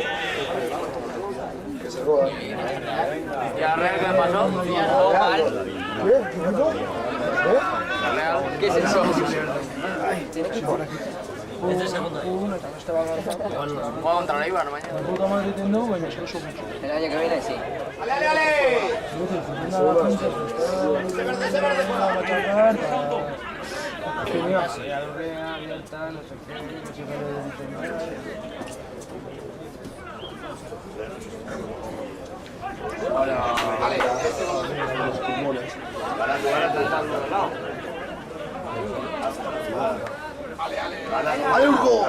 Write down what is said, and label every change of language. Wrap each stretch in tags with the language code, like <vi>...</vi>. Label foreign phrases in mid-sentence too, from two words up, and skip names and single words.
<es>Que se roban. ¿y a Real qué pasó? Jugó mal. ¿Qué es eso? Tiene que ir. Juega contra la Eibar mañana. Puta madre tendo,</es> <eu>baina oso gutxi.</eu> <es>El año que viene sí. ¡Hay un gol!</es>